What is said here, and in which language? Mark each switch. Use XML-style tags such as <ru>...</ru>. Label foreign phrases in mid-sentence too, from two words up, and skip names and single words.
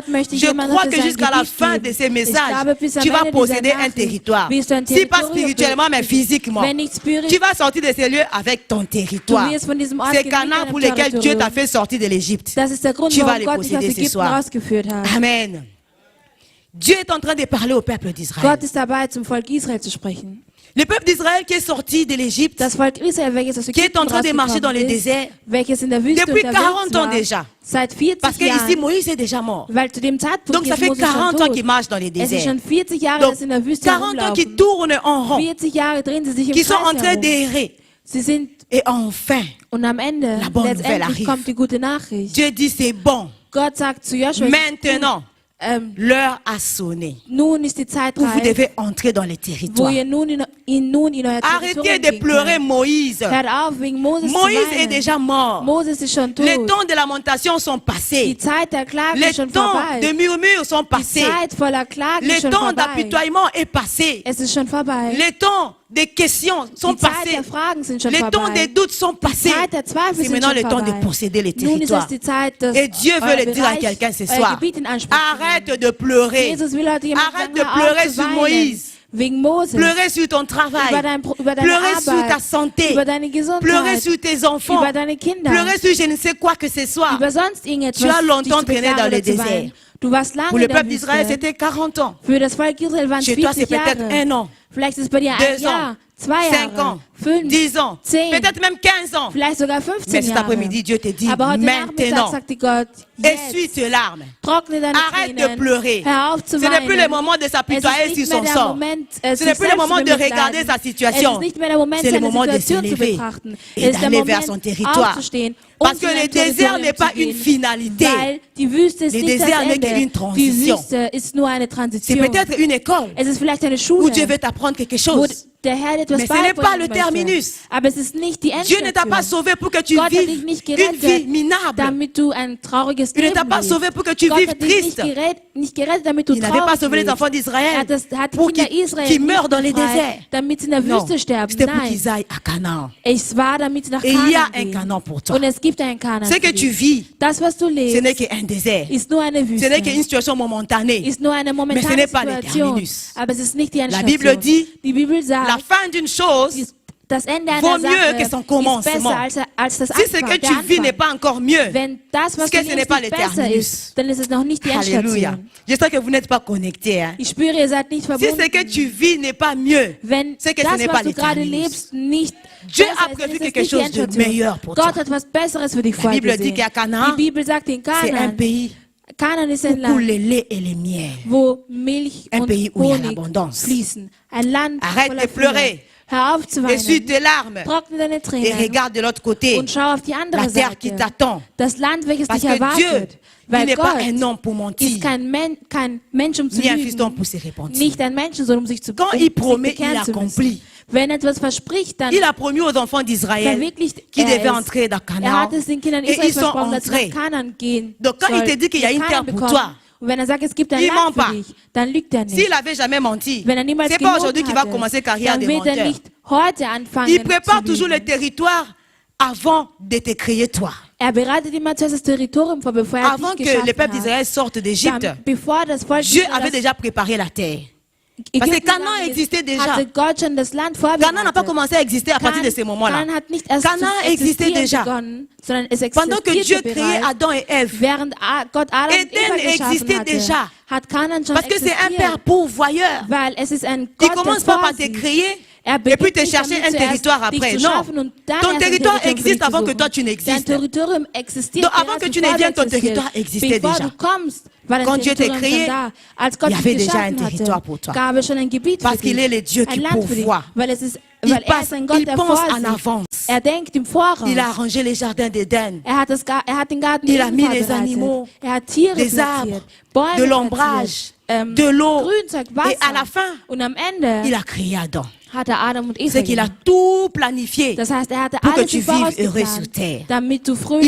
<fr>Je crois que jusqu'à la fin de ces messages, tu vas posséder un territoire. Si pas spirituellement, mais physiquement. Tu vas sortir de ces lieux avec ton territoire. C'est Canaan pour lequel Dieu t'a fait sortir de l'Égypte. Tu vas les posséder ce soir. Amen. Dieu est en train de parler au peuple d'Israël.</fr> <de>Gott ist dabei, zum Volk Israel zu sprechen.</de> <fr>Le peuple d'Israël qui est sorti de l'Égypte,</fr> <de>Das Volk Israel, welches aus</de> <fr>qui est en train de marcher dans le désert,</fr> <de>welches in der Wüste</de> <fr>depuis</fr> <de>unterwegs</de> <fr>40 ans</fr> <de>war,</de> <fr>déjà.</fr> <de>seit 40</de> <fr>Parce que</fr> <de>Jahren,</de> <fr>ici Moïse est déjà mort.</fr> <de>weil zu dem Zeitpunkt</de> <fr>Donc ça</fr> <de>ist</de> <fr>fait</fr> <de>Mose schon</de> <fr>40 ans</fr> <de>tot.</de> <fr>qu'il marche dans les</fr> <de>Es ist</de> <fr>déserts.</fr> <de>schon 40 Jahre,</de> <fr>Donc</fr> <de>dass in der Wüste</de> <fr>40 ans qui</fr> <de>herumlaufen.</de> <fr>tournent en rond,</fr> <de>40 Jahre drehen sie sich im</de> <fr>qui sont en</fr> <de>Kreis</de> <fr>train</fr> <de>herum.</de> <fr>d'errer.</fr> <de>Sie sind,</de> <fr>Et enfin,</fr> <de>und am Ende,</de> <fr>La bonne nouvelle</fr> <de>letztendlich</de> <fr>arrive.</fr> <de>kommt die gute Nachricht.</de> <fr>Dieu dit c'est bon.</fr> <de>Gott sagt zu Joshua,</de> <fr>Maintenant, l'heure a sonné.</fr> <de>nun ist die Zeit</de> <fr>Où vous</fr> <de>reif,</de> <fr>devez entrer dans les</fr> <de>wo</de> <fr>territoires.</fr> <de>ihr nun in euer</de> <fr>Arrêtez</fr> <de>Territorium</de> <fr>de</fr> <de>gehen</de> <fr>pleurer</fr> <de>könnt.</de> <fr>Moïse.</fr> <de>Hört auf, wegen Moses zu</de> <fr>Moïse est</fr> <de>weinen.</de> <fr>déjà mort.</fr> <de>Moses ist schon tot.</de> <fr>Les temps de lamentation sont</fr> <de>Die</de> <fr>passés.</fr> <de>Zeit der Klage</de> <fr>Les</fr> <de>ist schon</de> <fr>temps</fr> <de>vorbei.</de> <fr>de murmures sont</fr> <de>Die</de> <fr>passés.</fr> <de>Zeit voller Klagen</de> <fr>Le</fr> <de>ist schon</de> <fr>temps</fr> <de>vorbei.</de> <fr>d'apitoiement est passé.</fr> <de>Es ist schon vorbei.</de> <fr>Les temps des questions sont</fr> <de>Die Zeit</de> <fr>passés.</fr> <de>der Fragen sind schon</de> <fr>Les temps</fr> <de>vorbei.</de> <fr>des doutes sont</fr> <de>Die</de> <fr>passés.</fr> <de>Zeit der Zweifel</de> <fr>C'est</fr> <de>sind</de> <fr>maintenant</fr> <de>schon</de> <fr>le temps de</fr> <de>vorbei.</de> <fr>posséder les</fr> <de>Nun ist es</de> <fr>territoires.</fr> <de>die Zeit, dass</de> <fr>Et Dieu veut</fr> <de>euer</de> <fr>le dire à</fr> <de>Bereich,</de> <fr>quelqu'un ce</fr> <de>euer</de> <fr>soir.</fr> <de>Gebiet in Anspruch zu nehmen.</de> <fr>Arrête de pleurer.</fr> <de>Jesus will heute jemand</de> <fr>Arrête</fr> <de>sagen,</de> <fr>de</fr> <de>hör</de> <fr>pleurer</fr> <de>auf zu</de> <fr>sur</fr> <de>weinen.</de> <fr>Moïse.</fr> <de>Wegen Moses.</de> <fr>Pleurer sur ton travail.</fr> <de>Über deine</de> <fr>Pleurer sur</fr> <de>Arbeit.</de> <fr>ta santé.</fr> <de>Über deine Gesundheit.</de> <fr>Pleurer sur tes enfants.</fr> <de>Über deine Kinder.</de> <fr>Pleurer sur je ne sais quoi que ce soit.</fr> <de>Über sonst irgendetwas,</de> <fr>Tu as longtemps</fr> <de>dich zu</de> <fr>traîné</fr> <de>beklagen</de> <fr>dans</fr> <de>oder</de> <fr>le</fr> <de>zu</de> <fr>désert.</fr> <de>weinen. Du warst lange</de> <fr>Pour le</fr> <de>in der</de> <fr>peuple d'Israël,</fr> <de>Wüste.</de> <fr>c'était 40 ans.</fr> <de>Für das Volk Israel waren es</de> <fr>Chez toi, c'est</fr> <de>40</de> <fr>peut-être</fr> <de>Jahre.</de> <fr>un an,</fr> <de>Vielleicht ist es bei dir</de> <fr>2</fr> <de>ein Jahr,</de> <fr>ans,</fr> <de>2</de> <fr>5</fr> <de>Jahre,</de> <fr>ans,</fr> <de>5,</de> <fr>10 ans,</fr> <de>10,</de> <fr>peut-être même 15 ans.</fr> <de>vielleicht sogar 15</de> <fr>Mais cet</fr> <de>Jahre.</de> <fr>après-midi, Dieu te dit,</fr> <de>Aber heute Nachmittag</de> <fr>maintenant,</fr> <de>sagt dir Gott,</de> <fr>essuie</fr> <de>jetzt,</de> <fr>tes larmes.</fr> <de>trockne deine</de> <fr>Arrête de</fr> <de>Tränen,</de> <fr>pleurer.</fr> <de>hör auf zu</de> <fr>Ce n'est plus le</fr> <de>weinen.</de> <fr>moment de</fr> <de>Es</de> <fr>s'apitoyer</fr> <de>ist</de> <fr>sur</fr> <de>nicht mehr</de> <fr>son</fr> <de>der</de> <fr>sort.</fr> <de>Moment,</de> <fr>Ce n'est</fr> <de>sich</de> <fr>plus le</fr> <de>selbst</de> <fr>moment</fr> <de>zu</de> <fr>de regarder</fr> <de>bemitleiden.</de> <fr>sa</fr> <de>Es</de> <fr>situation.</fr> <de>ist nicht mehr der Moment,</de> <fr>C'est le</fr> <de>seine</de> <fr>moment de se</fr> <de>Situation zu</de> <fr>lever</fr> <de>betrachten.</de> <fr>et</fr> <de>Es ist der</de> <fr>d'aller vers son</fr> <de>Moment,</de> <fr>territoire.</fr> <de>aufzustehen,</de> <fr>Parce</fr> <de>um</de> <fr>que</fr> <de>zu</de> <fr>le</fr> <de>deinem</de> <fr>désert</fr> <de>Territorium</de> <fr>n'est pas</fr> <de>zu gehen.</de> <fr>une finalité.</fr> <de>Weil die Wüste ist</de> <fr>Le</fr> <de>nicht das</de> <fr>désert n'est</fr> <de>Ende.</de> <fr>qu'une</fr> <de>Die</de> <fr>transition.</fr> <de>Wüste ist nur eine</de> <fr>C'est</fr> <de>Transition.</de> <fr>peut-être une école</fr> <de>Es ist vielleicht eine</de> <fr>où</fr> <de>Schule,</de> <fr>Dieu veut t'apprendre quelque</fr> <de>wo</de> <fr>chose.</fr> <de>der Herr etwas</de> <fr>Mais ce n'est pas</fr> <de>beibringen</de> <fr>le</fr> <de>möchte.</de> <fr>terminus.</fr> <de>Aber es ist nicht die</de> <fr>Dieu ne t'a pas</fr> <de>Endstation.</de> <fr>sauvé pour que tu</fr> <de>Gott hat dich</de> <fr>vives</fr> <de>nicht</de> <fr>une vie</fr> <de>gerettet,</de> <fr>minable.</fr> <de>damit du ein trauriges</de> <fr>Il ne</fr> <de>Leben</de> <fr>t'a pas</fr> <de>lebst.</de> <fr>sauvé pour que tu</fr> <de>Gott</de> <fr>vives</fr> <de>hat dich</de> <fr>triste.</fr> <de>nicht gerettet, damit du</de> <fr>Il n'avait pas</fr> <de>traurig</de> <fr>sauvé les</fr> <de>lebst.</de> <fr>enfants d'Israël</fr> <de>Hat die</de> <fr>pour</fr> <de>Kinder</de> <fr>qu'ils</fr> <de>Israel</de> <fr>meurent dans les</fr> <de>nicht befreit,</de> <fr>déserts.</fr> <de>damit sie in der</de> <fr>Non,</fr> <de>Wüste sterben.</de> <fr>c'était pour</fr> <de>Nein,</de> <fr>qu'ils aillent à Canaan.</fr> <de>es war, damit sie nach</de> <fr>Et il y a</fr> <de>Kanaan</de> <fr>un</fr> <de>gehen.</de> <fr>Canaan pour toi.</fr> <de>Und es gibt einen Kanaan</de> <fr>Ce</fr> <de>für</de> <fr>que tu</fr> <de>dich.</de> <fr>vis,</fr> <de>Das, was du</de> <fr>ce n'est</fr> <de>lebst,</de> <fr>qu'un désert.</fr> <de>ist nur eine</de> <fr>Ce</fr> <de>Wüste.</de> <fr>n'est qu'une situation momentanée.</fr> <de>Ist nur eine</de> <fr>Mais ce</fr> <de>momentane</de> <fr>n'est pas le</fr> <de>Situation.</de> <fr>terminus.</fr> <de>Aber es ist nicht die</de> <fr>La</fr> <de>Endstation.</de> <fr>Bible dit,</fr> <de>Die Bibel</de> <fr>la</fr> <de>sagt,</de> <fr>fin d'une chose,</fr> <de>das Ende</de> <fr>vaut</fr> <de>einer</de> <fr>mieux que</fr> <de>Sache</de> <fr>son</fr> <de>ist</de> <fr>commencement.</fr> <de>besser als das</de> <fr>si ce</fr> <de>Anfang,</de> <fr>que</fr> <de>der</de> <fr>tu vis</fr> <de>Anfang.</de> <fr>n'est pas encore mieux,</fr> <de>Wenn das, was</de> <fr>Parce que</fr> <de>du</de> <fr>ce n'est</fr> <de>lebst,</de> <fr>pas</fr> <de>nicht</de> <fr>le</fr> <de>besser</de> <fr>terminus.</fr> <de>ist, dann ist es noch nicht die</de> <fr>Alléluia.</fr> <de>Endstation.</de> <fr>J'espère que vous n'êtes pas connectés. Hein.</fr> <de>Ich spüre, ihr seid nicht</de> <fr>Si ce</fr> <de>verbunden.</de> <fr>que tu vis n'est pas mieux,</fr> <de>Wenn</de> <fr>c'est que ce</fr> <de>das,</de> <fr>n'est</fr> <de>was</de> <fr>pas</fr> <de>du</de> <fr>le</fr> <de>gerade</de> <fr>terminus.</fr> <de>lebst, nicht</de> <fr>Dieu</fr> <de>besser</de> <fr>a</fr> <de>ist,</de> <fr>prévu</fr> <de>dann ist es</de> <fr>quelque</fr> <de>nicht die</de> <fr>chose de</fr> <de>Endstation.</de> <fr>meilleur pour</fr> <de>Gott</de> <fr>toi.</fr> <de>hat was Besseres für dich</de> <fr>La Bible dit</fr> <de>vorgesehen.</de> <fr>qu'à Canaan,</fr> <de>Die Bibel sagt, in</de> <fr>c'est un</fr> <de>Kanaan,</de> <fr>pays</fr> <de>Kanaan ist</de> <fr>où</fr> <de>ein</de> <fr>coule</fr> <de>Land,</de> <fr>le lait et les miel.</fr> <de>wo Milch</de> <fr>Un</fr> <de>und</de> <fr>pays où il y a</fr> <de>Honig</de> <fr>l'abondance.</fr> <de>fließen. Ein Land</de> <fr>Arrête</fr> <de>voller</de> <fr>de pleurer.</fr> <de>Fülle. Hör auf zu</de> <fr>Essuie</fr> <de>weinen.</de> <fr>tes larmes.</fr> <de>Trockne deine</de> <fr>Et</fr> <de>Tränen.</de> <fr>regarde de l'autre côté.</fr> <de>Und schau auf die andere</de> <fr>La terre qui</fr> <de>Seite.</de> <fr>t'attend.</fr> <de>Das Land, welches</de> <fr>Parce</fr> <de>dich</de> <fr>que Dieu,</fr> <de>erwartet.</de> <fr>il</fr> <de>Weil</de> <fr>n'est pas</fr> <de>Gott</de> <fr>un homme pour mentir.</fr> <de>ist kein Mensch, um zu</de> <fr>Ni un fiston</fr> <de>lügen.</de> <fr>pour se repentir.</fr> <de>Nicht ein Mensch, sondern um sich zu</de> <fr>Quand</fr> <de>um</de> <fr>il</fr> <de>sich</de> <fr>promet,</fr> <de>bekehren</de> <fr>il</fr> <de>zu</de> <fr>accomplit.</fr> <de>müssen. Wenn er etwas verspricht, dann</de> <fr>Il a promis aux enfants d'Israël</fr> <de>verwirklicht</de> <fr>qui devaient</fr> <de>er es.</de> <fr>entrer dans</fr> <de>Er</de> <fr>Canaan.</fr> <de>hat es den Kindern</de> <fr>Et</fr> <de>Israels</de> <fr>ils sont</fr> <de>versprochen, dass sie</de> <fr>entrés.</fr> <de>nach Kanaan gehen</de> <fr>Donc quand il te dit qu'il y a une terre pour toi,</fr> <de>und wenn er sagt, es gibt ein</de> <fr>il</fr> <de>Land</de> <fr>ment pas.</fr> <de>für dich, dann lügt er nicht.</de> <fr>S'il avait jamais menti,</fr> <de>Wenn er niemals</de> <fr>c'est pas</fr> <de>gelogen</de> <fr>aujourd'hui qu'il va</fr> <de>hatte,</de> <fr>commencer carrière</fr> <de>dann</de> <fr>de</fr> <de>wird er</de> <fr>menteur.</fr> <de>nicht heute anfangen</de> <fr>Il prépare</fr> <de>zu</de> <fr>toujours le</fr> <de>lügen.</de> <fr>territoire avant de te créer toi.</fr> <de>Er bereitet immer zuerst das Territorium vor, bevor er</de> <fr>Avant</fr> <de>dich</de> <fr>que le</fr> <de>geschaffen</de> <fr>peuple</fr> <de>hat.</de> <fr>d'Israël sorte d'Égypte,</fr> <de>Dann, bevor das Volk</de> <fr>Dieu</fr> <de>Israel</de> <fr>avait</fr> <de>das</de> <fr>déjà préparé la terre.</fr> <de>Ägypten</de> <fr>Parce que Canaan</fr> <de>gegangen ist,</de> <fr>existait déjà.</fr> <de>hatte Gott schon das Land</de> <fr>Canaan n'a pas</fr> <de>vorbereitet.</de> <fr>commencé à exister à partir de ce moment-là.</fr> <de>Canaan hat nicht erst</de> <fr>Canaan</fr> <de>zu existieren</de> <fr>existait déjà.</fr> <de>begonnen, sondern es</de> <fr>Pendant que Dieu</fr> <de>existierte</de> <fr>créait</fr> <de>bereits.</de> <fr>Adam et Ève.</fr> <de>Während Gott Adam und</de> <fr>Eden</fr> <de>Eva geschaffen</de> <fr>existait</fr> <de>hatte,</de> <fr>déjà.</fr> <de>hat Canaan schon</de> <fr>Parce que c'est un</fr> <de>existiert.</de> <fr>père pourvoyeur.</fr> <de>Weil es ist ein</de> <fr>Il</fr> <de>Gott,</de> <fr>commence</fr> <de>der</de> <fr>pas par te</fr> <de>vorsieht.</de> <fr>créer</fr> <de>Er</de> <fr>et puis</fr> <de>beginnt</de> <fr>te</fr> <de>nicht</de> <fr>chercher</fr> <de>damit</de> <fr>un</fr> <de>zuerst,</de> <fr>territoire</fr> <de>dich</de> <fr>après.</fr> <de>zu</de> <fr>Non.</fr> <de>schaffen und dann</de> <fr>Ton</fr> <de>erst ein</de> <fr>territoire</fr> <de>Territorium für dich</de> <fr>existe</fr> <de>zu</de> <fr>avant que</fr> <de>suchen.</de> <fr>toi tu</fr> <de>Dein</de> <fr>n'existes.</fr> <de>Territorium existiert</de> <fr>Donc, avant</fr> <de>erst,</de> <fr>que tu</fr> <de>bevor</de> <fr>ne</fr> <de>du</de> <fr>viennes, ton</fr> <de>existierst.</de> <fr>territoire existait</fr> <de>Bevor</de> <fr>déjà.</fr> <de>du kommst, war dein</de> <fr>Quand Dieu t'a</fr> <de>Territorium</de> <fr>créé,</fr> <de>schon da. Als Gott</de> <fr>il y</fr> <de>dich</de> <fr>avait déjà</fr> <de>geschaffen</de> <fr>un territoire</fr> <de>hatte,</de> <fr>pour toi.</fr> <de>gab es schon ein Gebiet</de> <fr>Parce</fr> <de>für</de> <fr>qu'il</fr> <de>dich.</de> <fr>est le Dieu qui</fr> <de>Ein Land für dich.</de> <fr>pourvoit.</fr> <de>Weil er ist ein Gott,</de> <fr>Il</fr> <de>der</de> <fr>pense en</fr> <de>vorsieht.</de> <fr>avance.</fr> <de>Er denkt im Voraus.</de> <fr>Il a arrangé les jardins d'Éden.</fr> <de>Er hat den Garten</de> <fr>Il a</fr> <de>Eden</de> <fr>mis les</fr> <de>vorbereitet.</de> <fr>animaux,</fr> <de>Er hat Tiere</de> <fr>des</fr> <de>platziert,</de> <fr>arbres,</fr> <de>Bäume</de> <fr>de l'ombrage,</fr> <de>platziert,</de> <fr>de l'eau.</fr> <de>Grünzeug, Wasser.</de> <fr>Et à la fin,</fr> <de>Und am Ende</de> <fr>il a créé Adam.</fr> <de>hat er Adam und Eva</de> <fr>C'est qu'il a</fr> <de>gemacht.</de> <fr>tout planifié.</fr> <de>Das heißt, er hatte</de> <fr>pour que</fr> <de>alles</de> <fr>tu</fr> <de>im Voraus</de> <fr>vives heureux sur</fr> <de>geplant,</de> <fr>terre.</fr> <de>damit du fröhlich</de>